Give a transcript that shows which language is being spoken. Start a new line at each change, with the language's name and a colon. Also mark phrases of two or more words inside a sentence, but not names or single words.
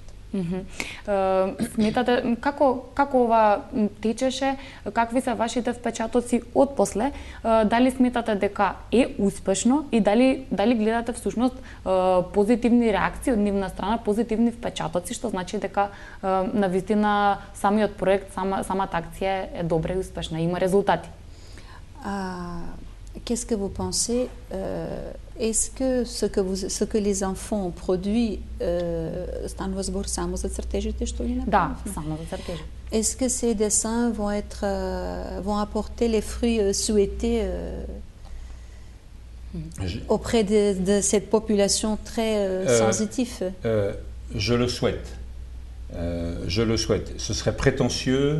Macedonian: Сметате како ова течеше, какви се вашите впечатоци отпосле, дали сметате дека е успешно и дали гледате всушност позитивни реакции од нивна страна, позитивни впечатоци, што значи дека навистина самиот проект, самата акција е добра и успешна, има резултати?
French: Qu'est-ce que vous pensez? Est-ce que ce que les enfants ont produit,
Macedonian: станува збор само за цртежите што ги направивме? Да, само за цртежи.
French: Est-ce que ces dessins vont apporter les fruits souhaités auprès de cette population très sensitive? Je le souhaite. Je le souhaite. Ce serait prétentieux.